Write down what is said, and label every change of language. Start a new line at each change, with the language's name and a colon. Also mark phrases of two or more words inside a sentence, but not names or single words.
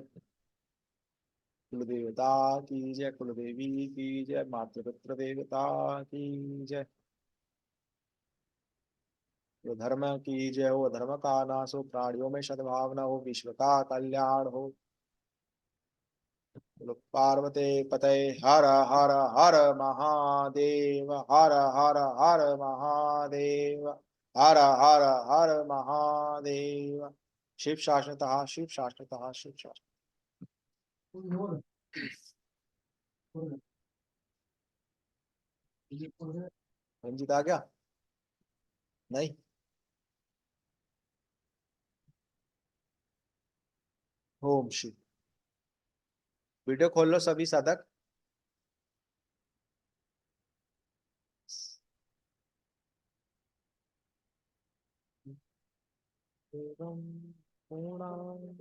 Hindi: कुल देवता की जय। कुल देवी की जय। मातृपितृ देवता की जय। जो धर्म की जय हो, धर्म का नाश हो, प्राणियों में सद्भावना हो, विश्व का कल्याण हो। बोलो पार्वते पते हर हर हर महादेव। हर हर हर महादेव। हर हर हर महादेव।
Sanskrit: शिव शाश्वतः शिव शाश्वतः शिव शाश्वत।
Hindi: रंजित आ गया? नहीं। ओम शिव। वीडियो खोल लो सभी साधक। एवं पूर्णांग।